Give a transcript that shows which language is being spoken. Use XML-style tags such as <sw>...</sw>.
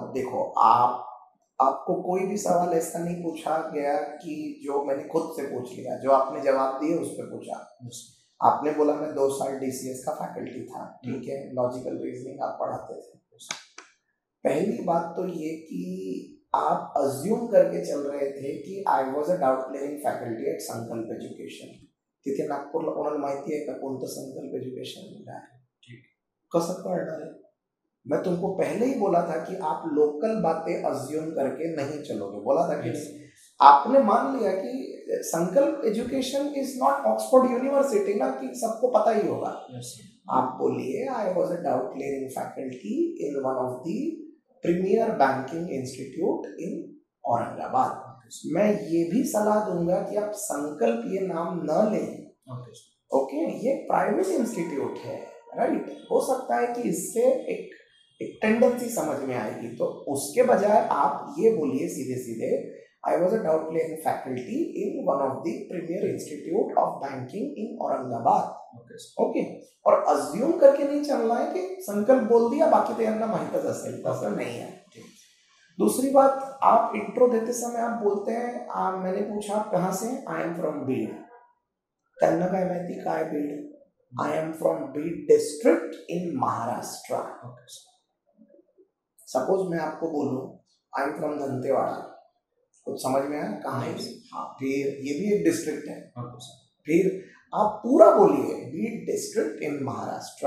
<hi>अब देखो, आपको कोई भी सवाल ऐसा नहीं पूछा गया कि जो मैंने खुद से पूछ लिया, जो आपने जवाब दिए उस पर पूछा। आपने बोला मैं 2 साल DCS का फैकल्टी था, ठीक है, लॉजिकल रीजनिंग आप पढ़ाते थे। पहली बात तो ये कि आप अज्यूम करके चल रहे थे की</hi> <en>I was a doubt clearing faculty at Sankalp Education.</en> <mr>तिथे नागपूरला कोणाला माहिती आहे का कोणतं संकल्प एज्युकेशन आहे? कसं कळणार है?</mr> <hi>मैं तुमको पहले ही बोला था कि आप लोकल बातें अज्यूम करके नहीं चलोगे, बोला था कि नहीं? आपने मान लिया कि</hi> <en>Sankalp Education is not Oxford University</en> <hi>ना, कि सबको पता ही होगा। आप बोलिए</hi> <en>I was a doubt clearing faculty in one of the premier banking institute in Aurangabad.</en> <hi>मैं ये भी सलाह दूंगा कि आप संकल्प ये नाम न लें, ओके, ये प्राइवेट इंस्टीट्यूट है, राइट। हो सकता है कि इससे एक टेंडेंसी समझ में आएगी, तो उसके बजाय आप ये बोलिए सीधे सीधे,</hi> <en>I was a doubt clearing faculty in one of the premier institute of banking in Aurangabad,</en> <hi>okay. और अज्यूम करके नहीं चलना है कि संकल्प बोल दिया बाकी तो</hi> <mr>यांना माहितच असेल, तसं</mr> <hi>नहीं है। दूसरी बात, आप इंट्रो देते समय आप बोलते हैं मैंने पूछा आप कहाँ से,</hi> <en>I am from Beed.</en> <mr>त्यांना काय माहिती काय Beed?</mr> <en>I am from Beed district in Maharashtra.</en> <hi>Suppose मैं आपको बोलूं</hi> <en>I am from Dantewada,</en> <hi>कुछ समझ में आया कहाँ है? हाँ, फिर ये भी एक डिस्ट्रिक्ट है। फिर आप पूरा बोलिए</hi> <en>Beed district in Maharashtra.</en>